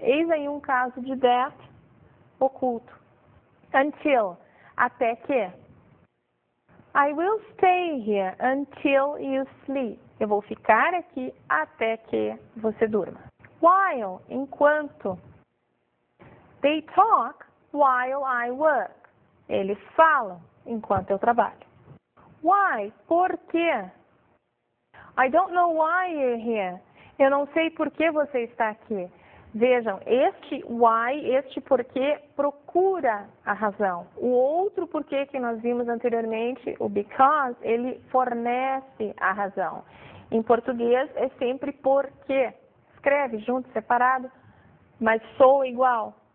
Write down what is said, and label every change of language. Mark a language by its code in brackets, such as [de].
[pt] Eis aí um caso de that oculto. Until, até que. [en] I will stay here until you sleep. [pt] Eu vou ficar aqui até que você durma. [en] While, enquanto. They talk while I work. [pt] Eles falam enquanto eu trabalho. Why? Por quê? [en] I don't know why you're here. [pt] Eu não sei por que você está aqui. Vejam, este why, este porquê, procura a razão. O outro porquê que nós vimos anteriormente, o because, ele fornece a razão. Em português é sempre porque. Escreve junto, separado, mas soa igual.